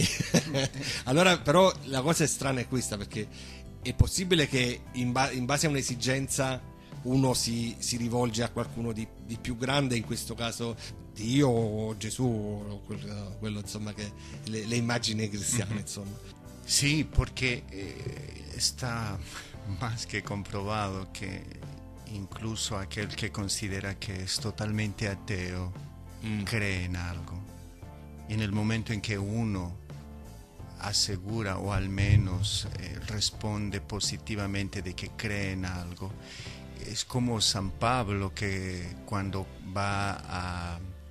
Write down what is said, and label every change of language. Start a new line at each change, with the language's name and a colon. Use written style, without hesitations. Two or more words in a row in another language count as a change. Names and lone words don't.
Italian: Allora però la cosa strana è questa, perché è possibile che in base a un'esigenza uno si rivolge a qualcuno di più grande, in questo caso Dio o Gesù o quello insomma, che le immagini cristiane, insomma.
Spanish: Sí, porque está más que comprobado que incluso aquel que considera que es totalmente ateo cree en algo. Y en el momento en que uno asegura o al menos responde positivamente de que cree en algo, es como San Pablo, que cuando va a